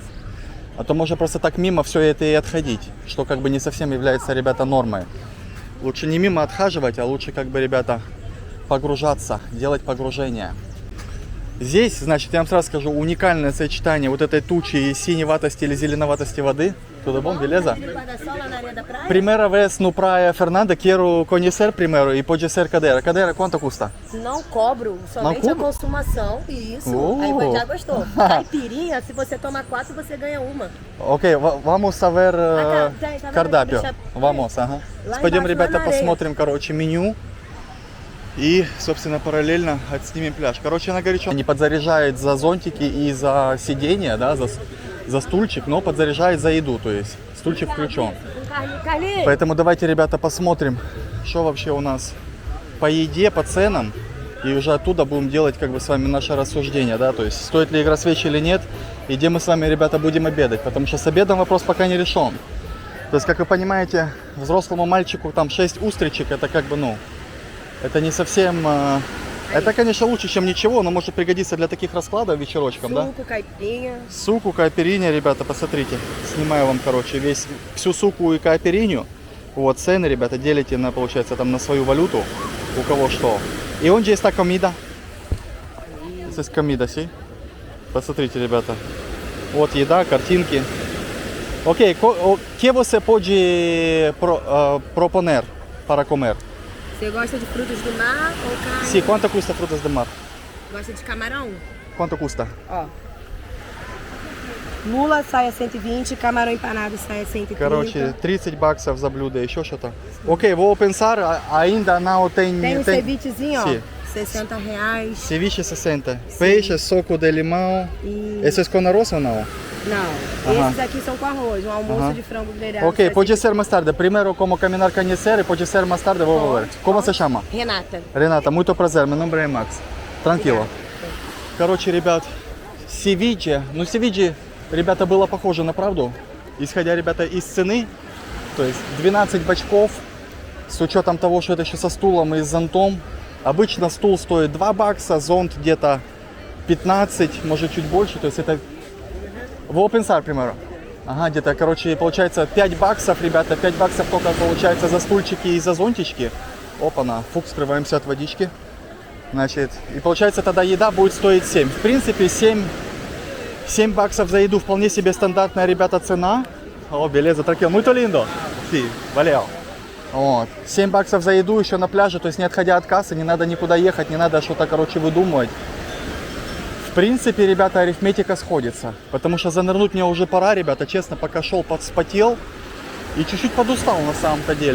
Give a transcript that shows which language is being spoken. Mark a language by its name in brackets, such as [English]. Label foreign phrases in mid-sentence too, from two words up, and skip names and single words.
[Russian] А то можно просто так мимо все это и отходить, что как бы не совсем является, ребята, нормой. Лучше не мимо отхаживать, а лучше как бы, ребята, погружаться, делать погружение. Здесь, значит, я вам сразу скажу, уникальное сочетание вот этой тучи и синеватости или зеленоватости воды. [Portuguese] Tudo bom, beleza? Primeira vez no Praia Fernanda, quero conhecer primeiro e pode ser cadeira. Cadeira, quanto custa? Não cobro, somente a consumação. Isso. Aí o já gostou. Caipirinha, se você tomar 4, você ganha uma. Окей, vamos saber tá cardápio. Deixa... Vamos, [Russian] ага. Пойдем, ребята, посмотрим, короче, меню. И, собственно, параллельно отснимем пляж. Короче, она горячо не подзаряжает за зонтики и за сиденье, да, за стульчик, но подзаряжает за еду, то есть стульчик включен. Поэтому давайте, ребята, посмотрим, что вообще у нас по еде, по ценам. И уже оттуда будем делать как бы с вами наше рассуждение, да, то есть стоит ли игра свечи или нет, и где мы с вами, ребята, будем обедать, потому что с обедом вопрос пока не решен. То есть, как вы понимаете, взрослому мальчику там 6 устричек, это как бы, ну, это не совсем... Это, конечно, лучше, чем ничего, но может пригодиться для таких раскладов вечерочком, да? [Portuguese] Suco, caipirinha. [Russian] Суку, кайперинья, ребята, посмотрите. Снимаю вам, короче, всю суку и кайперинью. Вот, цены, ребята, делите на, получается, там на свою валюту, у кого что. И он здесь комида. Здесь комида, си? Посмотрите, ребята. Вот еда, картинки. Окей, [Portuguese] que você pode proponer para comer? Você gosta de frutos do mar ou carne? Sim, quanto custa frutas do mar? Gosta de camarão? Quanto custa? Ó. Lula sai a 120, camarão empanado sai a 130. [Russian] Короче, 30 баксов за блюдо, еще что-то. Окей, [Portuguese] vou pensar, ainda não tem... Tem um cevichezinho, ó. Sim. R$60. Ceviche 60. Peixe, suco de limão. E... Esse é com arroz ou não? Não, Aham. esses aqui são com arroz, um almoço Aham. de frango grelhado. Ok, sai pode 130. ser mais tarde. Primeiro como caminhar conhecer e pode ser mais tarde, vou ver. Como você chama? Renata. Рената, muito prazer, meu nome é Макс. Tranquilo. [Russian] Короче, ребят, ceviche, ну ceviche, ребята, было похоже на правду. Исходя, ребята, из цены, то есть 12 бачков, с учетом того, что это еще со стулом и с зонтом. Обычно стул стоит 2 бакса, зонт где-то 15, может чуть больше, то есть это... [Portuguese] Vou pensar примеру. [Russian] Ага, где-то, короче, получается 5 баксов, ребята, 5 баксов только получается за стульчики и за зонтички. Опа-на, фук, скрываемся от водички. Значит, и получается тогда еда будет стоить 7. В принципе, 7 баксов за еду вполне себе стандартная, ребята, цена. О, [Portuguese] beleza, tranquilo, muito lindo. Фи, valeu. [Russian] Вот. 7 баксов за еду еще на пляже, то есть не отходя от кассы, не надо никуда ехать, не надо что-то, короче, выдумывать. В принципе, ребята, арифметика сходится, потому что занырнуть мне уже пора, ребята, честно, пока шел, подспотел и чуть-чуть подустал на самом-то деле.